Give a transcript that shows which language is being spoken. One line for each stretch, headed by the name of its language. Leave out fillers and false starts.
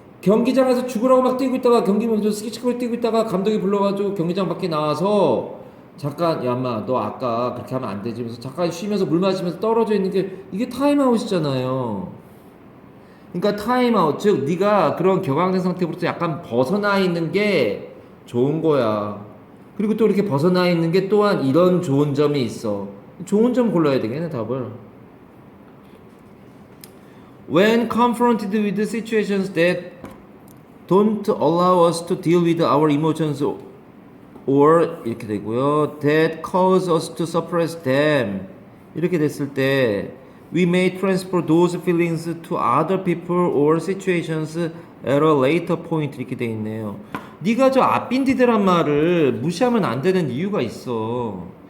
Korean: 경기장에서 죽으라고 막 뛰고 있다가 경기 먼저 스키치고 뛰고 있다가 감독이 불러가지고 경기장 밖에 나와서 잠깐 야 인마 너 아까 그렇게 하면 안 되지 면서 잠깐 쉬면서 물 마시면서 떨어져 있는 게 이게 타임아웃이잖아요. 그러니까 타임아웃 즉 네가 그런 격앙된 상태부터 약간 벗어나 있는 게 좋은 거야. 그리고 또 이렇게 벗어나 있는 게 또한 이런 좋은 점이 있어. 좋은 점 골라야 되겠네 답을.
English: When confronted with situations that don't allow us to deal with our emotions or
Korean: 이렇게 되고요.
English: That cause us to suppress them.
Korean: 이렇게 됐을 때
English: we may transfer those feelings to other people or situations at a later point
Korean: 이렇게 돼 있네요. 네가 저 앞빈디드란 말을 무시하면 안 되는 이유가 있어.